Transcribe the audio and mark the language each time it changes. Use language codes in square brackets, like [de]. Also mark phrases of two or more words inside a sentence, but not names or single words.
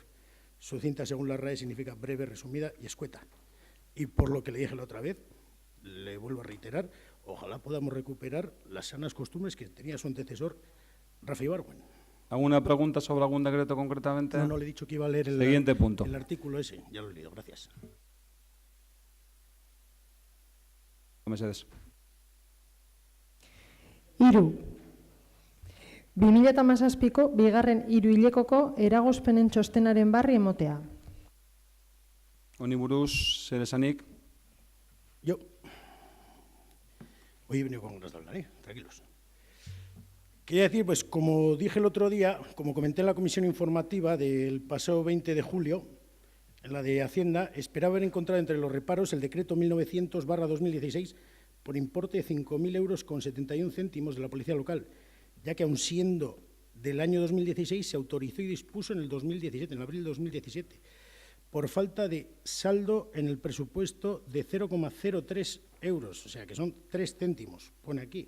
[es] Sucinta, según la RAE, significa breve, resumida y escueta. Y por lo que le dije la otra vez, le vuelvo a reiterar, ojalá podamos recuperar las sanas costumbres que tenía su antecesor, Rafa Ibargüen. ¿Alguna pregunta sobre algún decreto concretamente? No le he dicho que iba a leer Siguiente punto. el artículo ese. Ya lo he leído, gracias. Mesedez. 3. [eu] 2017ko bigarren hiruhilekoko eragozpenen txostenaren barri emotea. Honi buruz, zer esanik? [es] Yo. Hoy he venido con ganas de hablar, tranquilos. Quería decir, pues como dije el otro día, como comenté en la comisión informativa del pasado 20 de julio, en la de Hacienda, esperaba haber encontrado entre los reparos el decreto 1900/2016 por importe de 5.000 euros con 71 céntimos de la Policía Local, ya que aun siendo del año 2016 se autorizó y dispuso en el 2017, en abril de 2017, por falta de saldo en el presupuesto de 0,03 euros, o sea que son 3 céntimos, pone aquí.